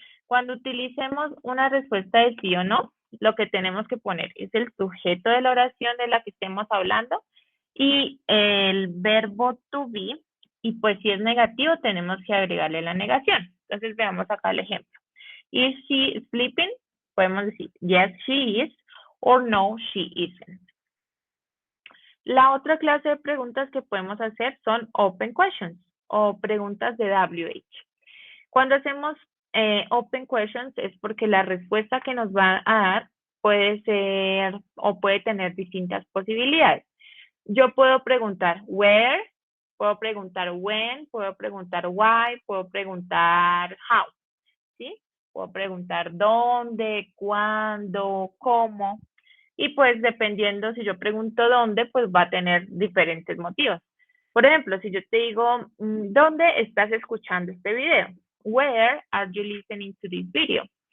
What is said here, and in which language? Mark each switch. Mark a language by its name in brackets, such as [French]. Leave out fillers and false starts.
[Spanish] Cuando utilicemos una respuesta de sí o no, lo que tenemos que poner es el sujeto de la oración de la que estemos hablando y el verbo to be, y pues si es negativo tenemos que agregarle la negación. Entonces veamos acá el ejemplo. [English] Is she sleeping? [Spanish] Podemos decir [English] yes she is or no she isn't. [Spanish] La otra clase de preguntas que podemos hacer son open questions o preguntas de WH. Cuando hacemos open questions es porque la respuesta que nos va a dar puede ser o puede tener distintas posibilidades. Yo puedo preguntar where, puedo preguntar when, puedo preguntar why, puedo preguntar how, ¿sí? Puedo preguntar dónde, cuándo, cómo. Y pues dependiendo si yo pregunto dónde, pues va a tener diferentes motivos. Por ejemplo, si yo te digo, ¿dónde estás escuchando este video? [English] Where are you listening to this video?